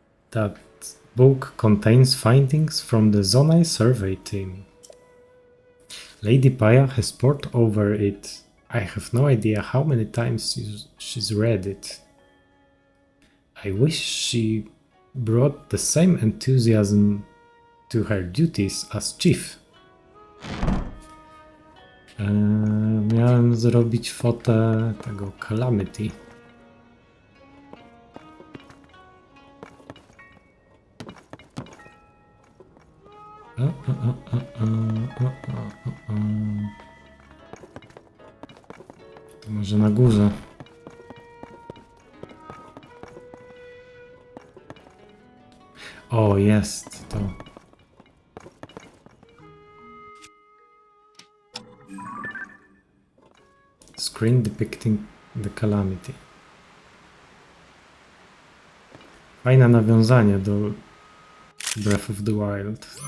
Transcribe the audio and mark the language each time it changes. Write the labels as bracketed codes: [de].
[en] That book contains findings from the Zonai survey team. Lady Paya has pored over it I have no idea how many times she's read it. I wish she brought the same enthusiasm to her duties as chief. [pl] Miałem zrobić fotę tego Calamity. To może na górze. O, jest to. [en] Screen depicting the Calamity. [pl] Fajne nawiązanie do Breath of the Wild.